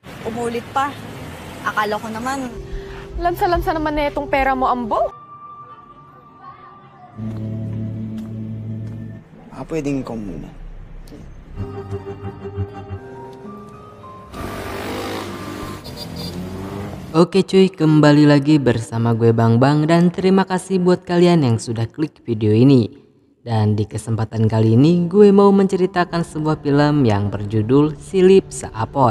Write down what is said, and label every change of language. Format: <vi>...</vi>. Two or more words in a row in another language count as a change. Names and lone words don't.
<tl>Umulit pa. Akala ko naman, Lansa-lansa naman na itong pera mo, Ambo. Pwedeng ikaw muna.</tl> <id>Oke cuy, kembali lagi bersama gue Bang Bang dan terima kasih buat kalian yang sudah klik video ini. Dan di kesempatan kali ini gue mau menceritakan sebuah film yang berjudul Silip Seapoy.</id>